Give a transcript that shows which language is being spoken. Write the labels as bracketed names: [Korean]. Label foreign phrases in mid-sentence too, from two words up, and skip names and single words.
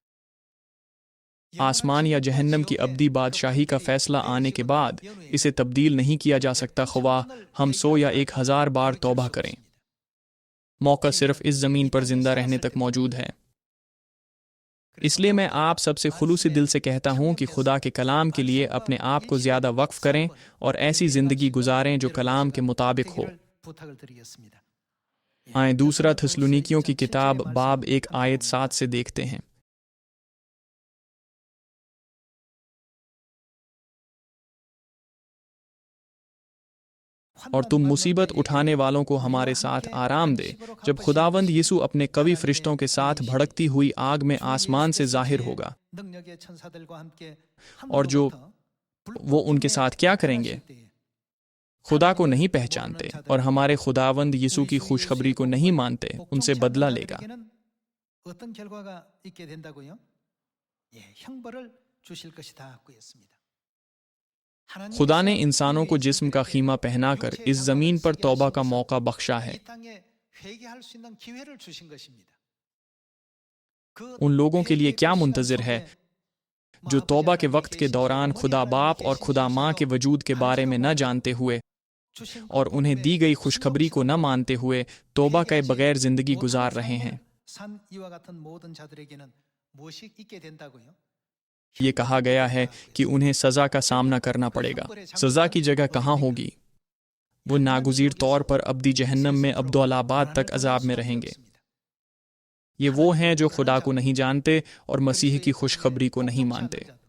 [Urdu] آسمان یا جہنم کی ابدی بادشاہی کا فیصلہ آنے کے بعد اسے تبدیل نہیں کیا جا سکتا، خواہ ہم 100 یا 1000 بار توبہ کریں. موقع صرف اس زمین پر زندہ رہنے تک موجود ہے. اس لیے میں آپ سب سے خلوصی دل سے کہتا ہوں کہ خدا کے کلام کے لیے اپنے آپ کو زیادہ وقف کریں اور ایسی زندگی گزاریں جو کلام کے مطابق ہو. [Korean] 부탁을 드리겠습니다. [Urdu] آئے دوسرا تھسلنیکیوں کی کتاب باب 1 آیت 7 سے دیکھتے ہیں. اور تم مصیبت اٹھانے والوں کو ہمارے ساتھ آرام دے، جب خداوند یسوع اپنے کوی فرشتوں کے ساتھ بھڑکتی ہوئی آگ میں آسمان سے ظاہر ہوگا. [Korean] 능력의 천사들과 함께 [Urdu] اور جو وہ ان کے ساتھ کیا کریں گے? خدا کو نہیں پہچانتے اور ہمارے خداوند یسوع کی خوشخبری کو نہیں مانتے، ان سے بدلہ لے گا. [Korean] 어떤 결과가 있게 된다고요? 예, 형벌을 주실 것이다 하고 했습니다. [Urdu] خدا نے انسانوں کو جسم کا خیمہ پہناکر اس زمین پر توبہ کا موقع بخشا ہے. [Korean] 이 땅에 회개할 수 있는 기회를 주신 것입니다. [Urdu] ان لوگوں کے لیے کیا منتظر ہے جو توبہ کے وقت کے دوران خدا باپ اور خدا ماں کے وجود کے بارے میں نہ جانتے ہوئے اور انہیں دی گئی خوشخبری کو نہ مانتے ہوئے توبہ کے بغیر زندگی گزار رہے ہیں. [Korean] 산 이와 같은 모든 자들에게는 무엇이 있게 된다고요? [Urdu] یہ کہا گیا ہے کہ انہیں سزا کا سامنا کرنا پڑے گا. سزا کی جگہ کہاں ہوگی? وہ ناگزیر طور پر ابدی جہنم میں ابدالآباد تک عذاب میں رہیں گے. یہ وہ ہیں جو خدا کو نہیں جانتے اور مسیح کی خوشخبری کو نہیں مانتے.